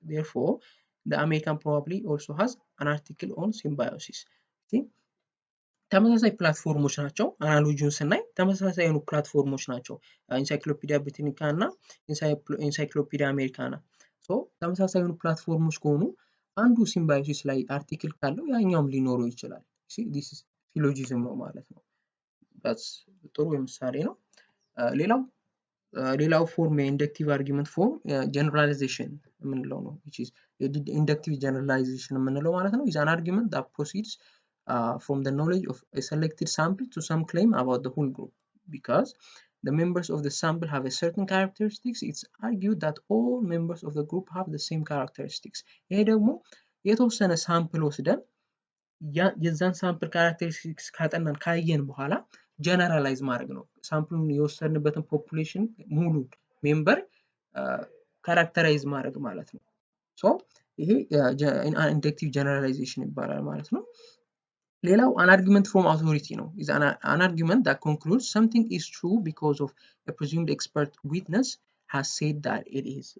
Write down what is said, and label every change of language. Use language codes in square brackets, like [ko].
[en] Therefore, the American probably also has an article on symbiosis. See? [am] ተመሳሳይ ፕላትፎርሞች ናቸው። አናሎጂውን ስናይ ተመሳሳይ የሆኑ ፕላትፎርሞች ናቸው ኢንሳይክሎፒዲያ ብሪታኒካ እና ኢንሳይክሎፒዲያ አሜሪካና። ተመሳሳይ የሆኑ ፕላትፎርሞች ከሆኑ አንዱ ሲምባዮሲስ ላይ አርቲክል ካለው ያኛውም ሊኖረው ይችላል። ዲስ ሲሎጂዝም ነው ማለት ነው። ጥሩ ምሳሌ ነው። ሌላው ፎርም የኢንደክቲቭ አርጊመንት ፎርም ጀነራላይዜሽን የምንለው ነው። ኢንደክቲቭ ጀነራላይዜሽን የምንለው ማለት ነው [en] is an argument that proceeds from the knowledge of a selected sample to some claim about the whole group. Because the members of the sample have a certain characteristics, it's argued that all members of the group have the same characteristics. [am] ይሄ ደግሞ የተወሰነ ሳምፕል ወስደን የዛን ሳምፕል ካራክተሪስቲክስ ካጠናን ካየን በኋላ ጀነራላይዝ ማድረግ ነው። ሳምፕሉን የወሰድንበትን ፖፑሌሽን ሙሉ ሜምበር ካራክተራይዝ ማድረግ ማለት ነው። ይሄ ኢንደክቲቭ ጀነራላይዜሽን ይባላል ማለት ነው። ሌላው [en] an argument from authority [am] ነው [en] is an argument that concludes something is true because of a presumed expert witness has said that it is.